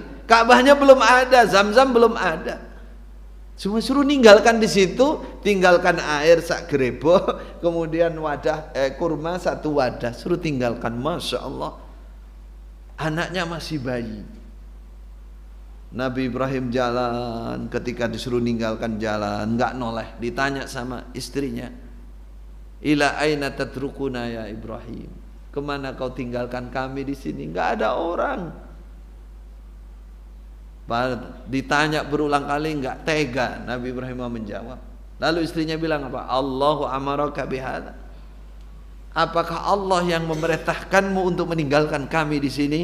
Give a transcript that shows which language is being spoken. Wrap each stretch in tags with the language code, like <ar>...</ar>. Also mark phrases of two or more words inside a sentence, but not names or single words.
<id>Ka'bahnya belum ada, Zam-Zam belum ada. Cuma suruh ninggalkan di situ, tinggalkan air</id> <jv>sak gerebo,</jv> <id>kemudian wadah kurma satu wadah, suruh tinggalkan.</id> <ar>ما شاء الله,</ar> <id>anaknya masih bayi. Nabi Ibrahim jalan, ketika disuruh ninggalkan jalan, nggak noleh. Ditanya sama istrinya,</id> <ar>إلى أين تتركنا يا إبراهيم,</ar> <id>kemana kau tinggalkan kami di sini? Nggak ada orang. Ditanya berulang kali, nggak tega Nabi Ibrahim menjawab. Lalu istrinya bilang apa?</id> <ar>آلله أمرك بهذا.</ar> <id>Apakah Allah yang memerintahkanmu untuk meninggalkan kami di sini?</id>